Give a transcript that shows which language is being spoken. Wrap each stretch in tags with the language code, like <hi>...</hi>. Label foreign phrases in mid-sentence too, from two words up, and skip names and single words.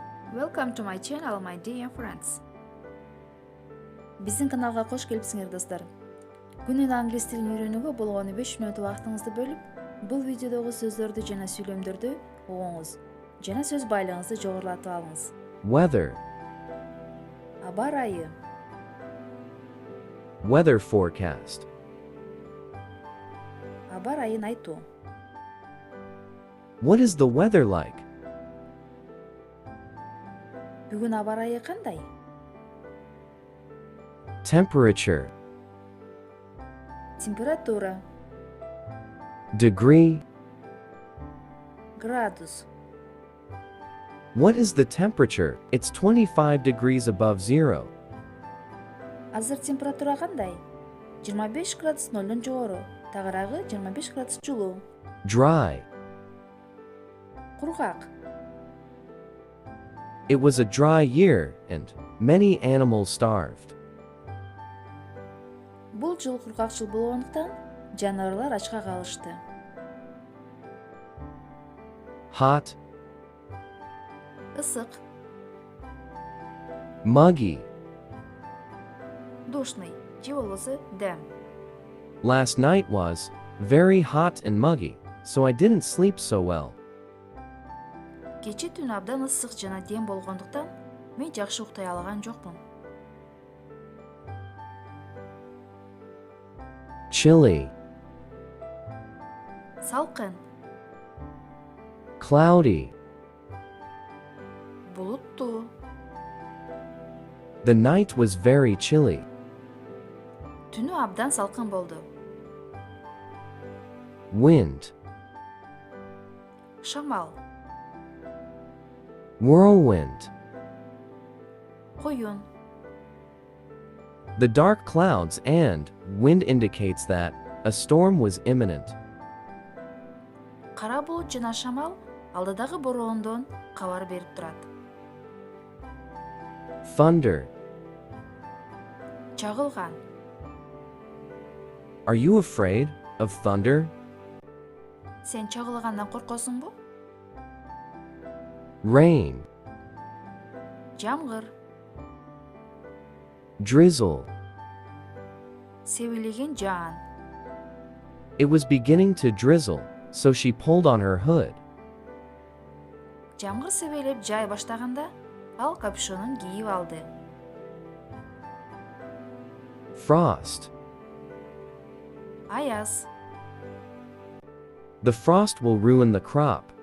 <en>Welcome to my channel, my dear friends.</en> <ky>Биздин каналга кош келипсиңер достор. Күнүнө англис тилин үйрөнүүгө болгону 5 мүнөт убактыңызды бөлүп, бул видеодогу сөздөрдү жана сүйлөмдөрдү угуңуз жана сөз байлыгыңызды жогорулатып алыңыз.</ky> <en>Weather.</en> <ky>Аба ырайы.</ky> <en>Weather forecast.</en> <ky>Аба ырайын айтуу.</ky> <en>What is the weather like?</en> <ky>Бүгүн аба ырайы кандай?</ky> <en>Temperature.</en> <ky>Температура.</ky> <en>Degree.</en> <ky>Градус.</ky> <en>What is the temperature? It's 25 degrees above zero.</en> <ky>Азыр температура кандай? 25 градус 0дон жогору, тагыраагы 25 градус жылуу.</ky> <en>Dry.</en> <ky>Кургак.</ky> <en>It was a dry year, and many animals starved.</en> <ky>Бул жыл кургак жыл болгондуктан жаныбарлар ачка калышты.</ky> <en>Hot.</en> <ky>Ысык.</ky> <en>Muggy.</en> <ky>Душный же болбосо дем.</ky> <en>Last night was very hot and muggy, so I didn't sleep so well.</en> <ky>Кече түн абдан ысык жана дем болгондуктан мен жакшы уктай алган жокмун.</ky> <en>Chilly.</en> <ky>Салкын.</ky> <en>Cloudy.</en> <ky>Булуттуу.</ky> <en>The night was very chilly.</en> <ky>Түнү абдан салкын болду.</ky> <en>Wind.</en> <ky>Шамал.</ky> <en>Whirlwind.</en> <ky>Коюн.</ky> <en>The dark clouds and wind indicates that a storm was imminent.</en> <ky>Кара булут жана шамал алдыдагы бороондон кабар берип турат.</ky> <en>Thunder.</en> <ky>Чагылган.</ky> <en>Are you afraid of thunder?</en> <ky>Сен чагылгандан коркосуңбу?</ky> <en>Rain.</en> <ky>Жамгыр.</ky> <en>Drizzle.</en> <ky>Себилеген жаан.</ky> <en>It was beginning to drizzle, so she pulled on her hood.</en> <ky>Жамгыр себелеп жай баштаганда ал капюшонун кийип алды.</ky> <en>Frost.</en> <ky>Аяз.</ky> <en>The frost will ruin the crop.</en>